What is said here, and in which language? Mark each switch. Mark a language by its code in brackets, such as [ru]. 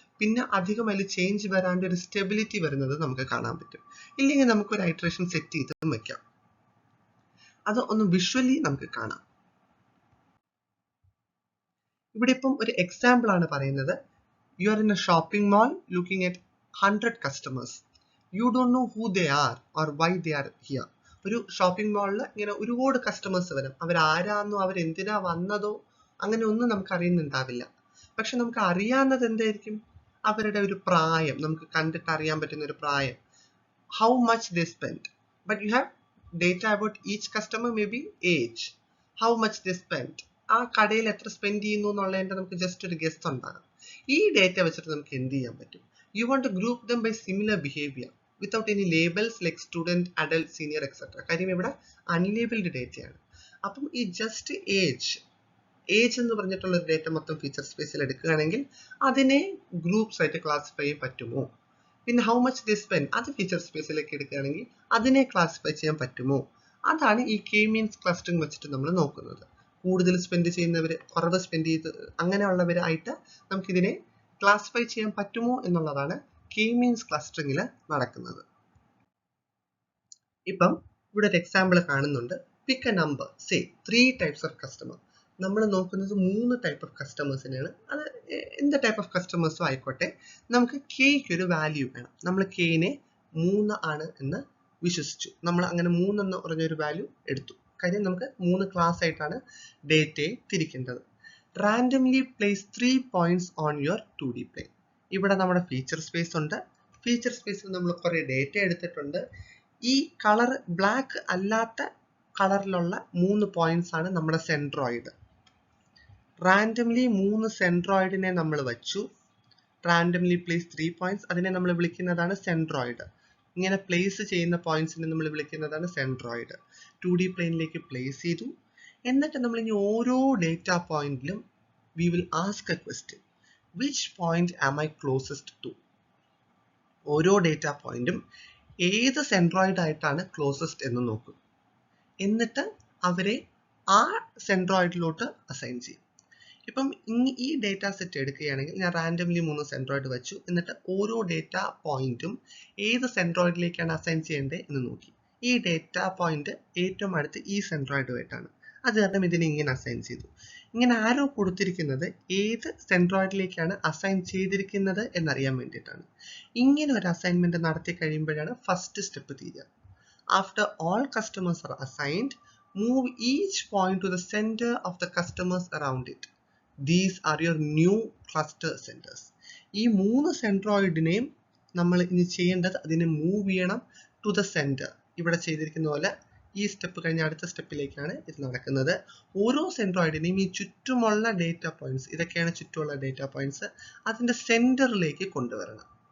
[ml] പിന്നെ അധികം അതിൽ ചേഞ്ച് വരാണ്ട് ഒരു സ്റ്റെബിലിറ്റി വരുന്നത് നമുക്ക് കാണാൻ പറ്റും. ഇല്ലെങ്കിൽ നമുക്ക് ഒരു ഐട്രേഷൻ സെറ്റ് ചെയ്ത് വെക്കാം. അത് ഒന്ന് വിഷ്വലി നമുക്ക് കാണാം. ഇവിടെ ഇപ്പം ഒരു എക്സാമ്പിൾ ആണ് പറയുന്നത്. [en] You are in a shopping mall looking at 100 customers. You don't know who they are or why they are here. [ml] ഒരു ഷോപ്പിംഗ് മാളിൽ ഇങ്ങനെ ഒരുപാട് കസ്റ്റമേഴ്സ് വരും. അവരാരാന്നോ അവരെന്തിനാ വന്നതോ അങ്ങനെ ഒന്നും നമുക്ക് അറിയുന്നുണ്ടാവില്ല. പക്ഷെ നമുക്ക് അറിയാവുന്നത് എന്തായിരിക്കും? അവരുടെ ഒരു പ്രായം, നമുക്ക് കണ്ടിട്ട് അറിയാൻ പറ്റുന്ന ഒരു പ്രായം. [en] How much they spend. But you have data about each customer, maybe age, how much they spend, [ml] ആ കടയിൽ എത്ര സ്പെൻഡ് ചെയ്യുന്നു എന്നുള്ളതിന്റെ നമുക്ക് ജസ്റ്റ് ഒരു ഗസ് ഉണ്ടാകും. ഈ ഡേറ്റ വെച്ചിട്ട് നമുക്ക് എന്ത് ചെയ്യാൻ പറ്റും? [en] You want to group them by similar behavior without any labels like student, adult, senior, etc. [ml] കാര്യം ഇവിടെ unlabeled ഡേറ്റയാണ്. അപ്പം ഈ ജസ്റ്റ് ഏജ് എന്ന് പറഞ്ഞിട്ടുള്ള ഒരു ഡേറ്റ മൊത്തം ഫീച്ചർ സ്പേസിൽ എടുക്കുകയാണെങ്കിൽ അതിനെ ഗ്രൂപ്പ്സ് ആയിട്ട് ക്ലാസിഫൈ ചെയ്യാൻ പറ്റുമോ? പിന്നെ [en] how much they spend, [ml] അത് ഫീച്ചർ സ്പേസിലേക്ക് എടുക്കുകയാണെങ്കിൽ അതിനെ ക്ലാസിഫൈ ചെയ്യാൻ പറ്റുമോ? അതാണ് ഈ K-means clustering വെച്ചിട്ട് നമ്മൾ നോക്കുന്നത്. കൂടുതൽ സ്പെൻഡ് ചെയ്യുന്നവർ, കുറവ് സ്പെൻഡ് ചെയ്ത് അങ്ങനെയുള്ളവരായിട്ട് നമുക്കിതിനെ ക്ലാസിഫൈ ചെയ്യാൻ പറ്റുമോ എന്നുള്ളതാണ് K-means clustering നടക്കുന്നത്. ഇപ്പം ഇവിടെ ഒരു എക്സാമ്പിൾ കാണുന്നുണ്ട്. [en] Pick a number, say 3 types of customer. [ml] നമ്മൾ നോക്കുന്നത് 3 ടൈപ്പ് ഓഫ് കസ്റ്റമേഴ്സിനെയാണ്. അത് എന്ത് ടൈപ്പ് ഓഫ് കസ്റ്റമേഴ്സും ആയിക്കോട്ടെ, നമുക്ക് കെയ്ക്ക് ഒരു വാല്യൂ വേണം. നമ്മൾ കെയിനെ 3 ആണ് എന്ന് വിശ്വസിച്ചു. നമ്മൾ അങ്ങനെ 3 എന്ന് പറഞ്ഞൊരു വാല്യൂ എടുത്തു. കാര്യം നമുക്ക് 3 ക്ലാസ് ആയിട്ടാണ് ഡേറ്റയെ തിരിക്കേണ്ടത്. [en] Randomly place 3 points on your 2D plane. [ml] ഇവിടെ നമ്മുടെ ഫീച്ചർ സ്പേസ് ഉണ്ട്. ഫീച്ചർ സ്പേസിൽ നമ്മൾ കുറേ ഡേറ്റ എടുത്തിട്ടുണ്ട്. ഈ കളർ ബ്ലാക്ക് അല്ലാത്ത കളറിലുള്ള 3 പോയിന്റ്സ് ആണ് നമ്മുടെ സെൻട്രോയിഡ്. റാൻഡംലി 3 സെൻട്രോയിഡിനെ നമ്മൾ വെച്ചു. [en] randomly place 3 points, [ml] അതിനെ നമ്മൾ വിളിക്കുന്നതാണ് സെൻട്രോയിഡ്. ഇങ്ങനെ പ്ലേസ് ചെയ്യുന്ന പോയിന്റ്സിനെ നമ്മൾ വിളിക്കുന്നതാണ് സെൻട്രോയിഡ്. 2D പ്ലെയിനിലേക്ക് പ്ലേസ് ചെയ്തു. എന്നിട്ട് നമ്മൾ ഇനി ഓരോ ഡേറ്റ പോയിന്റിലും [en] we will ask a question. Which point am I closest to? [ml] ഓരോ ഡേറ്റ പോയിന്റും ഏത് സെൻട്രോയിഡ് ആയിട്ടാണ് ക്ലോസസ്റ്റ് എന്ന് നോക്കും. എന്നിട്ട് അവരെ ആ സെൻട്രോയിഡിലോട്ട് അസൈൻ ചെയ്യും. ഇപ്പം ഈ ഡേറ്റ സെറ്റ് എടുക്കുകയാണെങ്കിൽ ഞാൻ റാൻഡംലി 3 സെൻട്രോയിഡ് വെച്ചു. എന്നിട്ട് ഓരോ ഡേറ്റ പോയിന്റും ഏത് സെൻട്രോയിഡിലേക്കാണ് അസൈൻ ചെയ്യേണ്ടത് എന്ന് നോക്കി. ഈ ഡേറ്റ പോയിന്റ് ഏറ്റവും അടുത്ത് ഈ സെൻട്രോയിഡുമായിട്ടാണ്. അത് കാരണം ഇതിനെ ഇങ്ങനെ അസൈൻ ചെയ്തു. ഇങ്ങനെ ആരോ കൊടുത്തിരിക്കുന്നത് ഏത് സെൻട്രോയിഡിലേക്കാണ് അസൈൻ ചെയ്തിരിക്കുന്നത് എന്നറിയാൻ വേണ്ടിയിട്ടാണ്. ഇങ്ങനെ ഒരു അസൈൻമെന്റ് നടത്തി കഴിയുമ്പോഴാണ് ഫസ്റ്റ് സ്റ്റെപ്പ് തീരുക. [en] After all customers are assigned, move each point to the center of the customers around it. These are your new cluster centers. [ml] ഈ 3 സെൻട്രോയിഡിനെയും നമ്മൾ ഇനി ചെയ്യേണ്ടത് അതിനെ മൂവ് ചെയ്യണം [en] To the centre. [ml] ഇവിടെ ചെയ്തിരിക്കുന്ന പോലെ ഈ സ്റ്റെപ്പ് കഴിഞ്ഞ അടുത്ത സ്റ്റെപ്പിലേക്കാണ് ഇത് നടക്കുന്നത്. ഓരോ സെൻട്രോയിഡിനെയും ഈ ചുറ്റുമുള്ള ഡേറ്റ പോയിന്റ്സ്, ഇതൊക്കെയാണ് ചുറ്റുമുള്ള ഡേറ്റ പോയിന്റ്സ്, അതിന്റെ സെന്ററിലേക്ക് കൊണ്ടുവരണം.